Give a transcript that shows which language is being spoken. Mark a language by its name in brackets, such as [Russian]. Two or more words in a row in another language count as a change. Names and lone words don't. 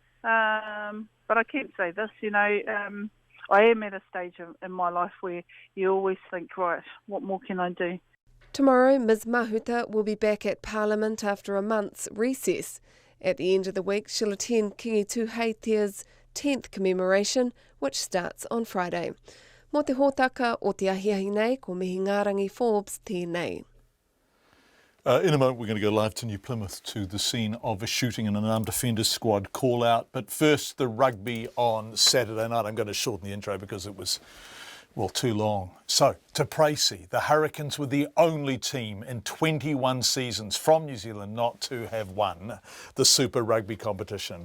[English] But I can't say this, I am at a stage in my life where you always think, right, what more can I do? Tomorrow, Ms Mahuta will be back at Parliament after a month's recess. At the end of the week, she'll attend Kingi Tūheitia's 10th commemoration, which starts on Friday. [Māori] Mo te hōtaka o te ahiahi nei, ko Mihi Ngarangi Forbes tēnei. [English] In a moment, we're going to go live to New Plymouth to the scene of a shooting in an armed defenders squad call out. But first, the rugby on Saturday night. I'm going to shorten the intro because it was, too long. So, Te Praisi, the Hurricanes were the only team in 21 seasons from New Zealand not to have won the Super Rugby competition.